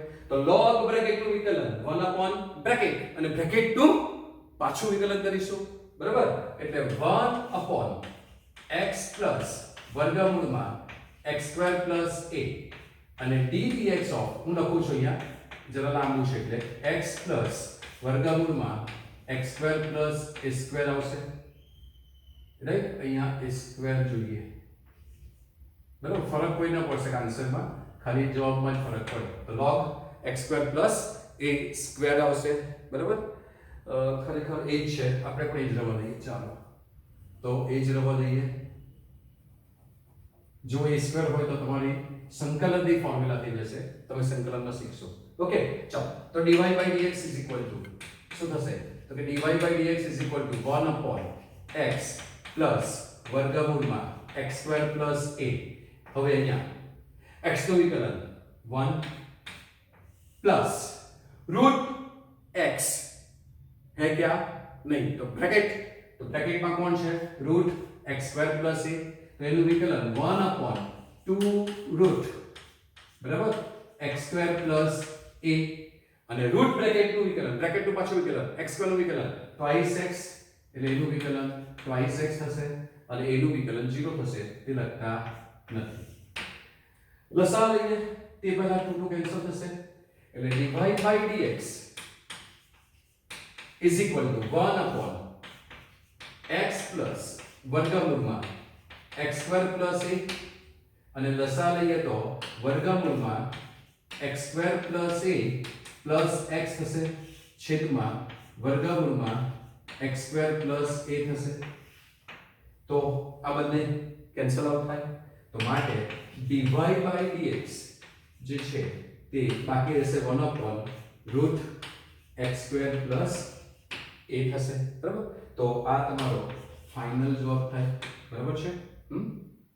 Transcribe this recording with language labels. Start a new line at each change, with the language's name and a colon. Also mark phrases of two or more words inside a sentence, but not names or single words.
Gujarati: તો log બ્રેકેટ નું વિકલન 1 upon બ્રેકેટ અને બ્રેકેટ નું પાછું વિકલન કરીશું. બરાબર? એટલે
English: 1 upon x plus
Gujarati: વર્ગમૂળમાં
English: x square plus a
Gujarati: અને
English: d dx of
Gujarati: હું લખું છું અહીંયા જરા લાંબુ છે એટલે
English: x plus
Gujarati: વર્ગમૂળમાં
English: x square plus a square
Gujarati: આવશે. રાઈટ? અહીંયા
English: a square
Gujarati: જોઈએ. બરાબર? ફરક કોઈ ન પડશે આન્સરમાં ખાલી જવાબમાં જ ફરક પડે. તો
English: log x square plus a square
Gujarati: આવશે. બરાબર? ખરેખર એ જ છે આપણે પણ એ જ રવા લઈએ. ચાલો તો એ જ રવા લઈએ. જો
English: a square
Gujarati: હોય તો તમારી સંકલનની ફોર્મ્યુલાથી જશે તમે સંકલનમાં શીખશો. ઓકે ચાલો તો
English: dy by dx is equal to
Gujarati: શું થશે તો કે
English: dy by dx is equal to 1 upon x plus
Gujarati: વર્ગમૂળમાં x square plus a. હવે અહીંયા x નું વિકલન
English: 1 plus root x
Hindi: है क्या नहीं तो ब्रैकेट में कौन है रूट
English: x square plus a
Gujarati: तो એનું વિકલન
English: 1 upon 2 root
Gujarati: બરાબર
English: x square plus a
Gujarati: અને રૂટ બ્રેકેટ નું વિકલન બ્રેકેટ નું પાછું વિકલન
English: x square
Gujarati: નું વિકલન
English: twice x
Gujarati: એટલે એનું વિકલન
English: twice x
Gujarati: થશે અને એનું વિકલન 0 થશે તે લખતા નથી. લસા લઈએ તે પહેલા 2 કેન્સલ થશે એટલે
English: dy by dx is equal to 1 upon x plus
Gujarati: વર્ગમૂળમાં
English: x square plus a
Gujarati: અને લસા લઈએ તો વર્ગમૂળમાં
English: x square plus a plus x
Gujarati: થશે છેદમાં વર્ગમૂળમાં
English: x square plus a
Gujarati: થશે તો આ બંને
English: cancel out
Gujarati: થાય તો માટે
English: dy by dx
Gujarati: જે છે તે બાકી રહેશે
English: 1 upon root x square plus a
Gujarati: થશે બરાબર તો આ તમારો ફાઇનલ જવાબ થાય બરાબર છે